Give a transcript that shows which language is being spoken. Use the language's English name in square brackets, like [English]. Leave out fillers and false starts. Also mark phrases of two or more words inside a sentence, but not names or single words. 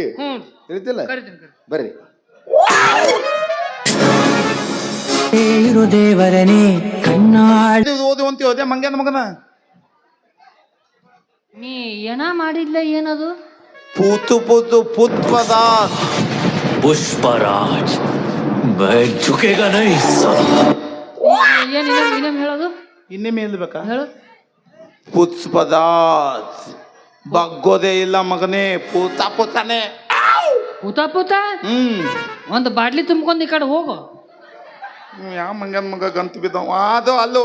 [Kannada] ತಿಳಿತಿಲ್ಲ? ಬರ್ರಿ. ದೇವರನೇ ಕಣ್ಣಾಡಿ ಓದಿ ಮಂಗ್ಯಾನ ಮಗನ ನೀ ಏನ ಮಾಡಿದ್ಲ? ಏನದು? ಪುತ್ಪದ [Hindi] पुष्पराज मैं झुकेगा नहीं साला। [Kannada] ಏನ್ ಇನ್ನೇಮ್ ಹೇಳೋದು? ಇನ್ನೇ ಮೇಲ್ಬೇಕಾ? ಹೇಳು. ಪುತ್ಪದ ಬಗ್ಗೋದೇ ಇಲ್ಲ ಮಗನೇ, ಪೂತಾನೆ. ಪೂತ ಒಂದು ಬಾಟ್ಲಿ ತುಂಬ್ಕೊಂಡ್ ಈ ಕಡೆ ಹೋಗು. ಯಾವ ಮಂಗನ ಮಗ ಗಂತು ಬಿದ್ದವ ಅದು ಅಲ್ಲೋ